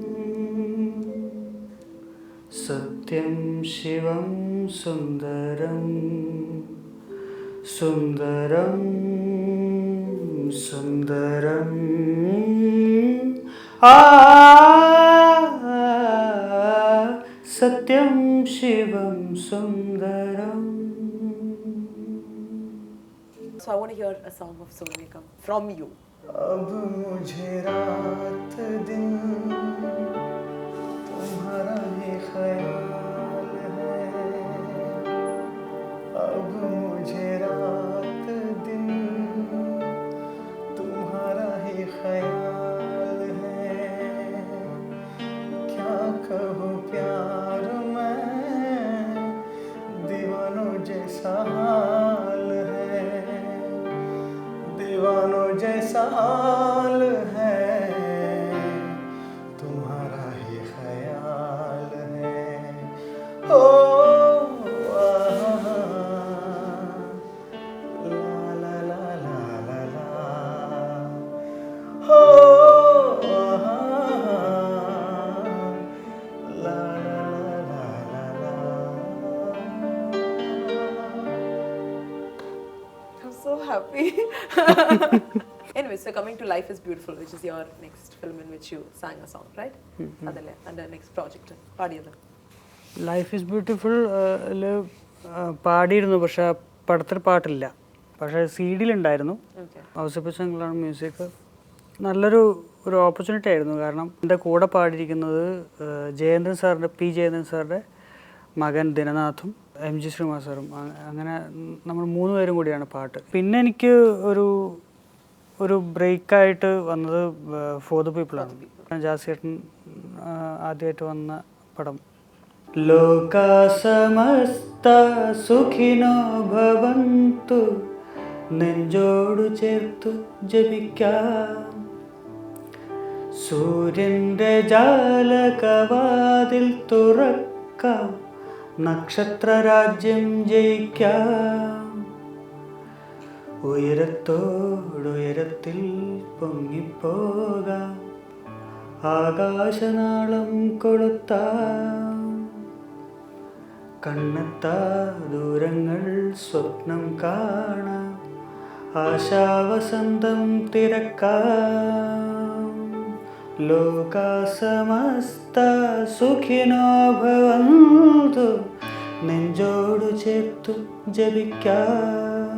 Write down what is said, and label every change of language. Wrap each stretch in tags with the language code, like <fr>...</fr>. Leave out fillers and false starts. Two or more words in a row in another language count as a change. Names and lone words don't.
<hi>सत्यम शिवम सुंदरम सुंदरम सुंदरम सत्यम शिवम सुंदरम.</hi> <en>So I want to hear a song of Sonu Nigam from you.</en> <hi>अब मुझे रात दिन तुम्हारा ही ख्याल है अब मुझे रात दिन तुम्हारा ही ख्याल है क्या कहूँ प्यार में दीवानों जैसा हाल है दीवानों जैसा हाल है तुम्हारा ही ख्याल है ओ ला ला ला ला ला हो ला ला ला ला ला.</hi> <en>I'm so happy. Anyway, so coming to Life is Beautiful, which is your next film in which you sang a song, right? Adale, under next project.</en> <ml>പാടിയത്. ലൈഫ് ഈസ് ബ്യൂട്ടിഫുൾ പാടിയിരുന്നു, പക്ഷെ പടത്തിൽ പാട്ടില്ല. പക്ഷേ CD-യിലുണ്ടായിരുന്നു. ഔസേപ്പച്ചങ്ങളാണ് മ്യൂസിക്. നല്ലൊരു ഓപ്പർച്യൂണിറ്റി ആയിരുന്നു. കാരണം എൻ്റെ കൂടെ പാടിയിരിക്കുന്നത് ജയേന്ദ്രൻ സാറിൻ്റെ മകൻ ദിനനാഥും MG ശ്രീനിവാസ് സാറും. അങ്ങനെ നമ്മൾ 3 പേരും കൂടിയാണ് പാട്ട്. പിന്നെ എനിക്ക് ഒരു ബ്രേക്കായിട്ട് വന്നത് ഫോർ ദ പീപ്പിളാണ്. ജാസിയേട്ടൻ ആദ്യമായിട്ട് വന്ന പടം.</ml> <sa>ലോകാ സമസ്ത സുഖിനോ ഭവന്തു,</sa> <ml>നെഞ്ചോടു ചേർത്തു ജപിക്കാം. സൂര്യൻ്റെ ജാലകവാതിൽ തുറക്കാം, നക്ഷത്രരാജ്യം ജയിക്കാം. ഉയരത്തോടുയരത്തിൽ പൊങ്ങിപ്പോകാം, ആകാശനാളം കൊളുത്താം. കണ്ണെത്താ ദൂരങ്ങൾ സ്വപ്നം കാണാം, ആശാവസന്തം തിരക്കാം.</ml> <sa>ലോകാ സമസ്ത സുഖിനോ ഭവന്തു,</sa> <ml>നെഞ്ചോടു ചേർത്തു ജപിക്കാം.</ml>